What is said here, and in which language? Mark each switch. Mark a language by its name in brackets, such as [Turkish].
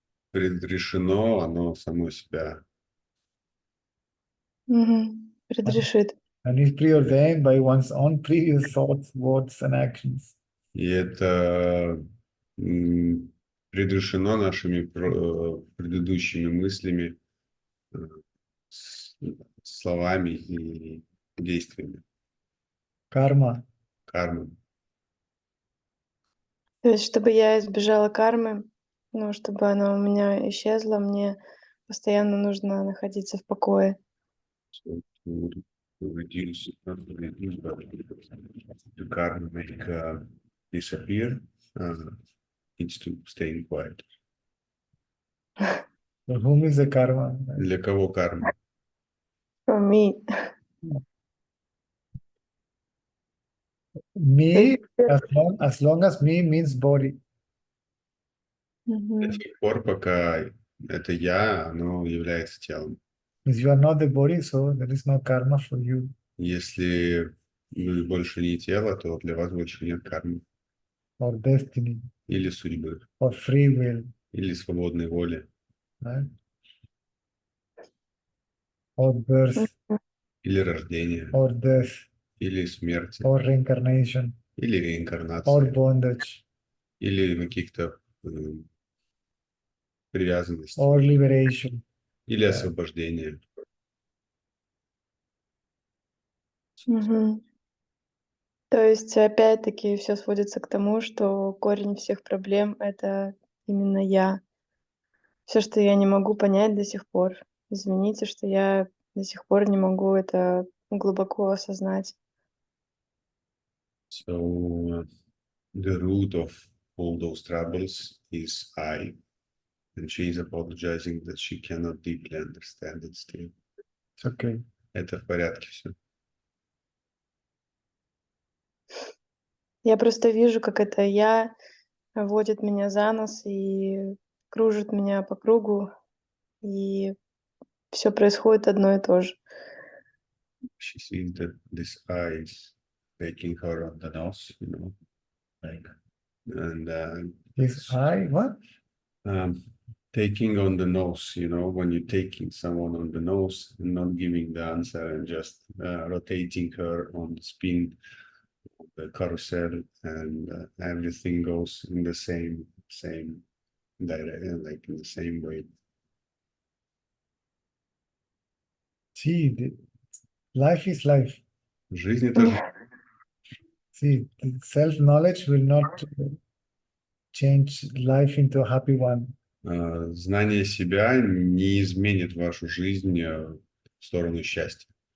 [Russian] предрешено, оно само себя. Предрешит. [English] And is preordained by one's own previous thoughts, words, and actions. [Russian] И это предрешено нашими предыдущими мыслями, словами и действиями. [English] Karma. [Russian] Карма. То есть, чтобы я избежала кармы, ну, чтобы она у меня исчезла, мне постоянно нужно находиться в покое. [English] So to reduce, not to reduce, but to karma make disappear, needs to stay in quiet. For whom is the karma? [Russian] Для кого карма? [English] For me. Me, as long as me means body. [Russian] До тех пор, пока это я, оно является телом. [English] If you are not the body, so there is no karma for you. [Russian] Если вы больше не тело, то для вас больше нет кармы. [English] Or destiny, [Russian] Или судьбы, [English] or free will, [Russian] или свободной воли, [English] right? Or birth, [Russian] или рождения, [English] or death, [Russian] или смерти, [English] or reincarnation, [Russian] или [English] or [Russian] реинкарнации, [English] bondage, [Russian] или каких-то привязанностей, [English] or liberation. [Russian] или освобождения. То есть, опять-таки, все сводится к тому, что корень всех проблем — это именно я. Все, что я не могу понять до сих пор. Извините, что я до сих пор не могу это глубоко осознать. [English] So the root of all those troubles is I, and she is apologizing that she cannot deeply understand it still. It's okay. [Russian] Это в порядке все. Я просто вижу, как это я водит меня за нос и кружит меня по кругу, и все происходит одно и то же. [English] She sees that this I is taking her on the nose, you know, like, and Is I what? taking on the nose, you know, when you're taking someone on the nose and not giving the answer and just rotating her on the spin of the carousel, and everything goes in the same direction, like in the same way. See, life is life. [Russian] Жизнь это жизнь. [English] See, self-knowledge will not change life into a happy one. [Russian] Знание себя не изменит вашу жизнь в сторону счастья.